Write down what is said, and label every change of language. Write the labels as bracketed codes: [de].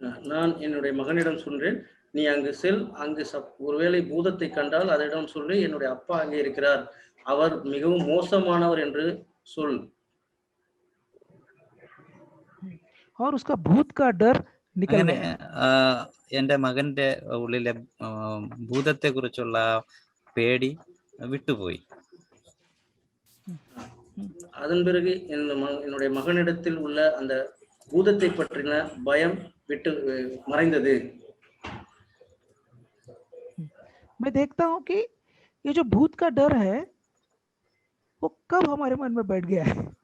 [ta] நான் என்னுடைய மகனிடம் சொன்னேன், நீ அங்கு செல், அங்கு ஒருவேளை பூதத்தை கண்டால் அதனிடம் சொல்லி என்னுடைய அப்பா அங்கே இருக்கிறார், அவர் மிகவும் மோசமானவர் என்று சொல். [hi] और उसका भूत का डर निकल गया. [ml] എൻ്റെ മകന്റെ ഉള്ളിലെ ഭൂതത്തെ കുറിച്ചുള്ള പേടി വിട്ടുപോയി. [ta] அதன் பிறகு என்னுடைய மகனிடத்தில் உள்ள அந்த பூதத்தை பற்றின பயம் விட்டு மறைந்தது. [hi] मैं देखता हूँ कि ये जो भूत का डर है वो कब हमारे मन में बैठ गया है.